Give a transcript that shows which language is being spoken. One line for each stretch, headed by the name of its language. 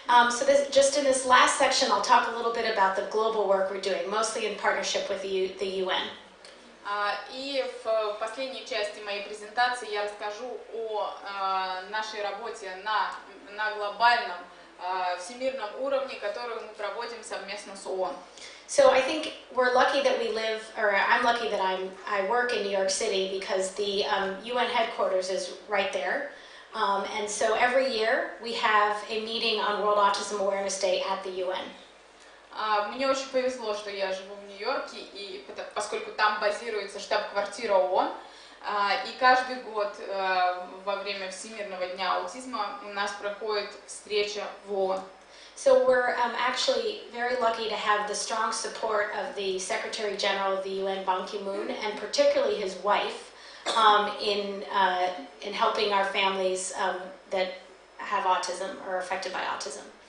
English: So just in this last section, I'll talk a little bit about the global work we're doing, mostly in partnership with the UN.
Russian: И в последней части моей презентации я расскажу о нашей работе на глобальном, всемирном уровне, которую мы проводим совместно с ООН.
English: So I think we're lucky that we live, or I'm lucky that I work in New York City because the UN headquarters is right there. And so every year we have a meeting on World Autism Awareness Day at the UN.
Russian: Мне очень повезло, что я живу в Нью-Йорке, и поскольку там базируется штаб-квартира ООН, и каждый год во время Всемирного дня аутизма у нас проходит встреча в ООН.
English: So we're actually very lucky to have the strong support of the Secretary General of the UN, Ban Ki-moon, and particularly his wife in helping our families that have autism or are affected by autism.